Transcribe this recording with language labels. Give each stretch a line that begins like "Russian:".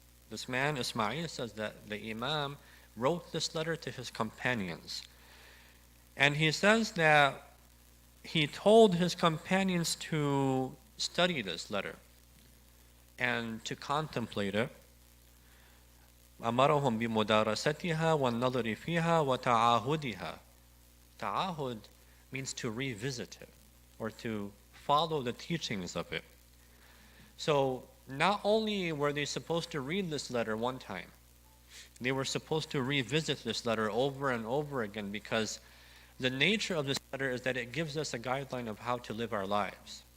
English: This man, Ismail, says that the Imam wrote this letter to his companions. And he says that he told his companions to study this letter and to contemplate it.
Arabic: أمرهم بمدارستها والنظر فيها وتعاهدها.
English: Ta'ahud means to revisit it or to follow the teachings of it. So not only were they supposed to read this letter one time, they were supposed to revisit this letter over and over again because the nature of this letter is that it gives us a guideline of how to live our lives.